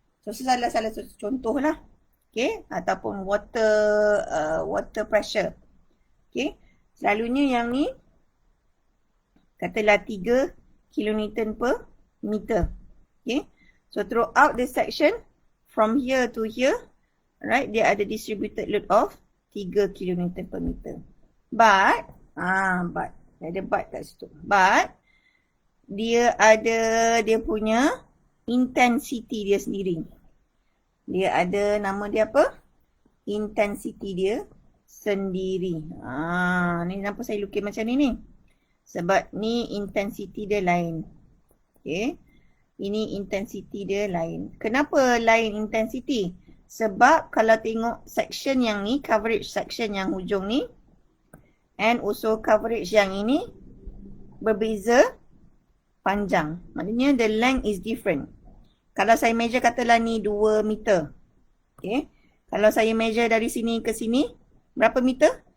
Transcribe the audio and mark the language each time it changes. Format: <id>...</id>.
<ms>So salah satu contoh lah. Okay. Ataupun water pressure. Okay. Selalunya yang ni katalah 3 kilonewton per meter.</ms> <en>Okay. So throughout the section from here to here, right,</en> <ms>dia ada</ms> <en>distributed load of 3 kilonewton per meter.</en> <ms>But ada but kat situ. But dia ada dia punya intensity dia sendiri. Dia ada nama dia apa? Intensity dia sendiri. Ni kenapa saya lukis macam ni? Sebab ni intensity dia lain. Okay. Ini intensity dia lain. Kenapa lain intensity? Sebab kalau tengok section yang ni, coverage section yang hujung ni, and also coverage yang ini berbeza panjang.</ms> <en>Maknanya the length is different.</en> <ms>Kalau saya measure katalah ni 2 meter. Okay. Kalau saya measure dari sini ke sini, berapa meter?</ms>